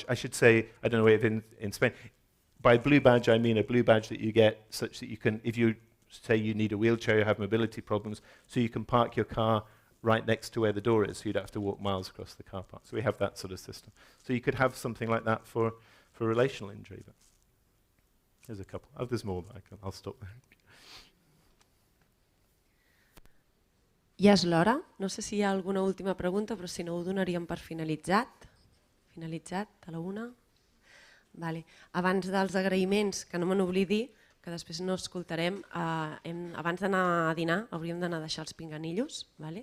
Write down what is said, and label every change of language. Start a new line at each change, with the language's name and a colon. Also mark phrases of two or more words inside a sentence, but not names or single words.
English: I should say, I don't know if in Spain, by blue badge I mean a blue badge that you get such that you can, if you say you need a wheelchair, you have mobility problems, so you can park your car right next to where the door is, so you don't have to walk miles across the car park. So we have that sort of system. So you could have something like that for relational injury. But there's a couple. Oh, there's more, but I'll stop there.
Catalan: Ja és l'hora. No sé si hi ha alguna última pregunta, però si no ho donaríem per finalitzat. Finalitzat, a la una. Vale. Abans dels agraïments, que no me n'oblidi, que després no escoltarem, abans d'anar a dinar hauríem d'anar a deixar els pinganillos, vale?